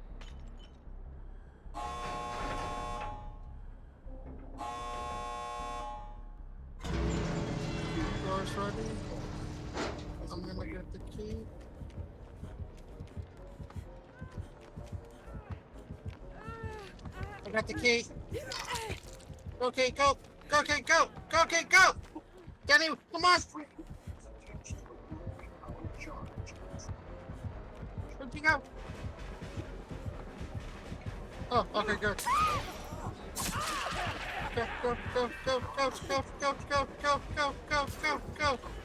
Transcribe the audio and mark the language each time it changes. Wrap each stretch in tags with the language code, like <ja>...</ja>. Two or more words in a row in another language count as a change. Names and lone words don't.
<en>Door's ready. I'm gonna get the key. I got the key. Go, Kate, go! Go, Kate, go! Go, Kate, go! Danny, come on! go. Oh, okay, good. Go, go, go, go, go, go, go, go, go, go, go, go, go.</en>